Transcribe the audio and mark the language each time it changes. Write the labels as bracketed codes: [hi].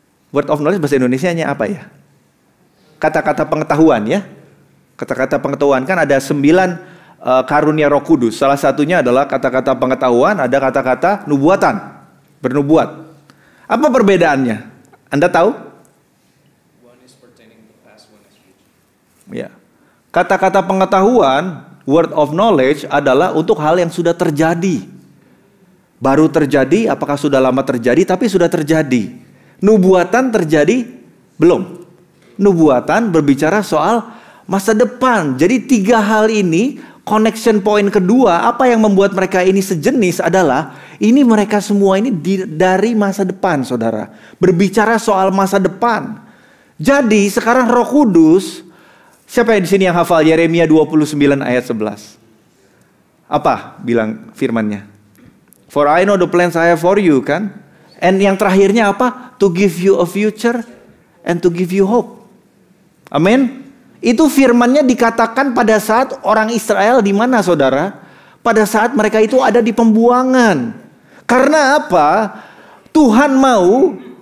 [id] Word of knowledge bahasa Indonesianya apa ya? Kata-kata pengetahuan ya. Kata-kata pengetahuan kan ada 9 karunia Roh Kudus. Salah satunya adalah kata-kata pengetahuan, ada kata-kata nubuatan, bernubuat. Apa perbedaannya? Anda tahu? [en] One is pertaining to past, one is future. [id] Ya. Kata-kata pengetahuan, word of knowledge adalah untuk hal yang sudah terjadi. Baru terjadi, apakah sudah lama terjadi, tapi sudah terjadi. Nubuatan terjadi belum. Nubuatan berbicara soal masa depan. Jadi 3 hal ini, connection point kedua, apa yang membuat mereka ini sejenis adalah ini mereka semua ini dari masa depan, saudara. Berbicara soal masa depan. Jadi sekarang Roh Kudus, siapa yang di sini yang hafal Yeremia 29 ayat 11? Apa bilang firmannya? [en] For I know the plans I have for you, [id] kan? And yang terakhirnya apa? [en] To give you a future and to give you hope. [id] Amin. Itu firmannya dikatakan pada saat orang Israel di mana, saudara? Pada saat mereka itu ada di pembuangan. Karena apa? Tuhan mau